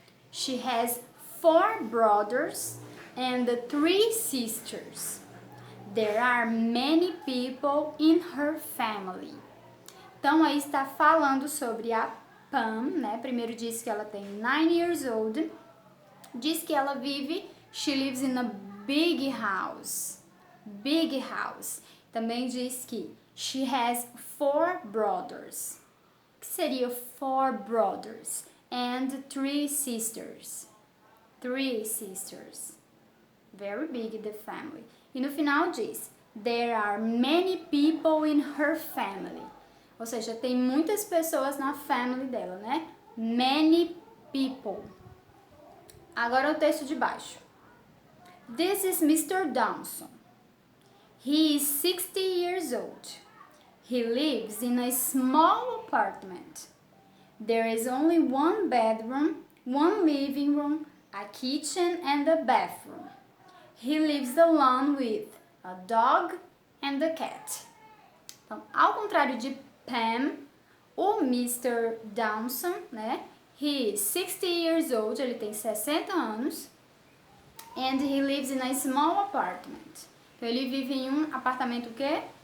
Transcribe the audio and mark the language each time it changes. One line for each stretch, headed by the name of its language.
English: She has 4 brothers and 3 sisters. There are many people in her family.
Portuguese: Então, aí está falando sobre a Pam, né? Primeiro diz que ela tem
English: 9 years old.
Portuguese: Diz que ela vive,
English: she lives in a big house. Big house.
Portuguese: Também diz que
English: she has 4 brothers.
Portuguese: O que seria
English: 4 brothers? And 3 sisters. 3 sisters. Very big the family.
Portuguese: E no final diz,
English: there are many people in her family.
Portuguese: Ou seja, tem muitas pessoas na family dela, né?
English: Many people.
Portuguese: Agora o texto de baixo.
English: This is Mr. Dawson. He is 60 years old. He lives in a small apartment. There is only one bedroom, one living room, a kitchen and a bathroom. He lives alone with a dog and a cat.
Portuguese: Então, ao contrário de Pam, o Mr.
English: Dawson, né? He is 60 years old,
Portuguese: ele tem 60 anos.
English: And he lives in a small apartment.
Portuguese: Então, ele vive em um apartamento o quê?